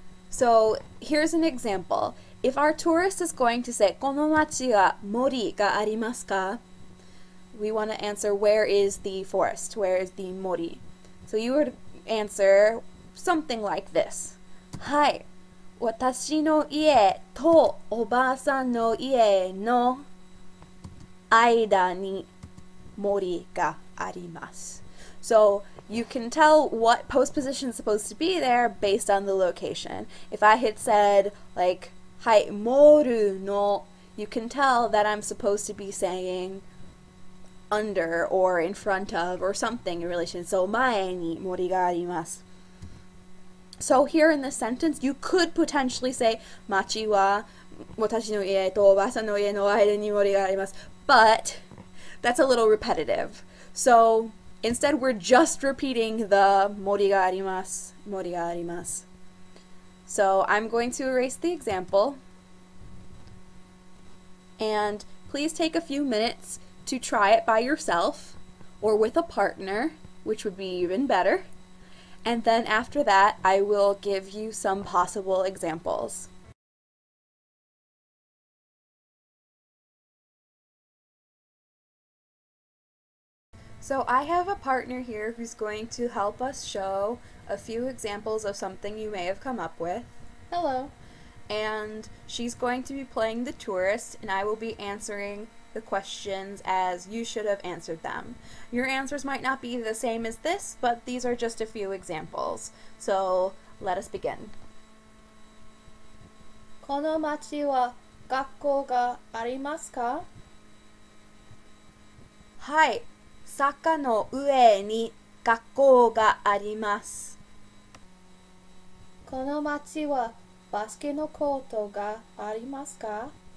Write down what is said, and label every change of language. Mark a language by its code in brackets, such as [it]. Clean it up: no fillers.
[en] So here's an example. If our tourist is going to say, [ja] この町は森がありますか? [en] We want to answer, where is the forest? Where is the mori? So you would answer something like this. [ja] はい。私の家とおばあさんの家の間に森があります. [en] So you can tell what postposition is supposed to be there based on the location. If I had said, like, [ja] はい、moru no, [en] you can tell that I'm supposed to be saying under or in front of or something in relation. So [ja] 前に森があります. [en] So here in this sentence, you could potentially say, [ja] 町は私の家とおばあさんの家の間に森があります. [en] But that's a little repetitive. So instead, we're just repeating the [ja] 森があります, 森があります. [en] So I'm going to erase the example. And please take a few minutes to try it by yourself or with a partner, which would be even better. And then after that, I will give you some possible examples. So I have a partner here who's going to help us show a few examples of something you may have come up with. Hello. And she's going to be playing the tourist, and I will be answering the questions as you should have answered them. Your answers might not be the same as this, but these are just a few examples. So let us begin. [ja] この町は学校がありますか？はい、坂の上に学校があります。この町はバスケのコートがありますか？